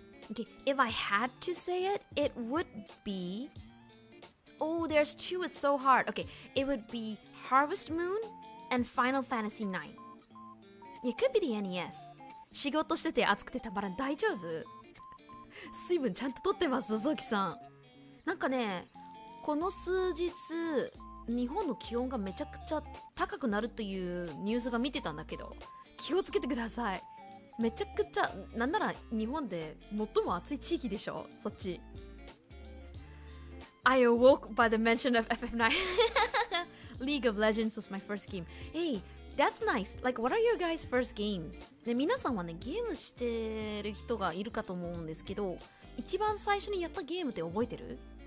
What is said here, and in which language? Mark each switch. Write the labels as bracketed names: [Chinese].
[English] Okay, if I had to say it, it would be... Oh, there's two, it's so hard. Okay, it would be Harvest Moon and Final Fantasy 9. It could be the NES. [Japanese] 仕事してて暑くてたまらん。大丈夫？水分ちゃんと取ってます、ゾキさん。なんかね、この数日、日本の気温がめちゃくちゃ高くなるというニュースが見てたんだけど、気をつけてください。めちゃくちゃ、なんなら日本で最も暑い地域でしょ、そっち。 [English] I awoke by the mention of FF9. League of Legends was my first game. Hey, that's nice. Like, what are your guys' first games? [Japanese] ね、皆さんはね、ゲームしてる人がいるかと思うんですけど、一番最初にやったゲームって覚えてる？